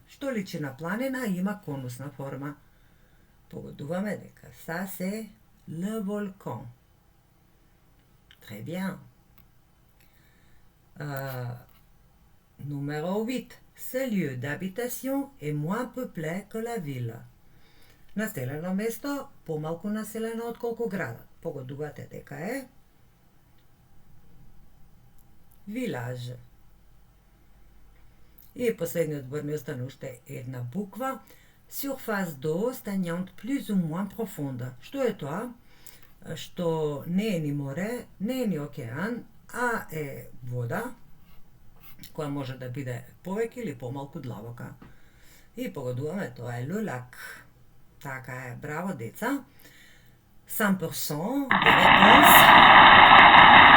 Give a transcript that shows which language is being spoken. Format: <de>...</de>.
<mk>Што личи на планина и има конусна форма. Погодуваме дека</mk> <fr>ça c'est le volcan. Très bien. Numéro 8. Ce lieu d'habitation est moins peuplé que la ville.</fr> <mk>Населено место, помалку населено отколку градот. Погодувате дека е village. И последниот збор ми остана уште една буква.</mk> <fr>Surface d'eau stagnante plus ou moins profonde.</fr> <mk>Што е тоа? Што не е ни море, не е ни океан, а е вода, која може да биде повеќе или помалку длабока. И погодуваме, тоа е le lac. Така е, браво деца.</mk> <fr>100% de réponse.</fr>